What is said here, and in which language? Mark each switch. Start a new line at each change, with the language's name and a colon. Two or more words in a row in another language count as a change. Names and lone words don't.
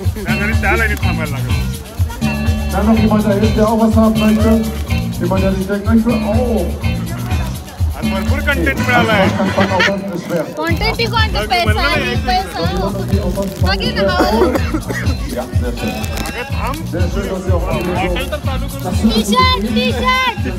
German: Dann noch jemand da ist, der auch was haben möchte. Jemand, der sich denkt, möchte, oh.
Marathi: भरपूर कंटेंट मिळालाय. कंटेंट ही कंटेंट पैसा आहे पैसा. बघी ना
German: Ja, sehr schön. Sehr schön, dass Sie auch alle so.
English: T-shirt T-shirt.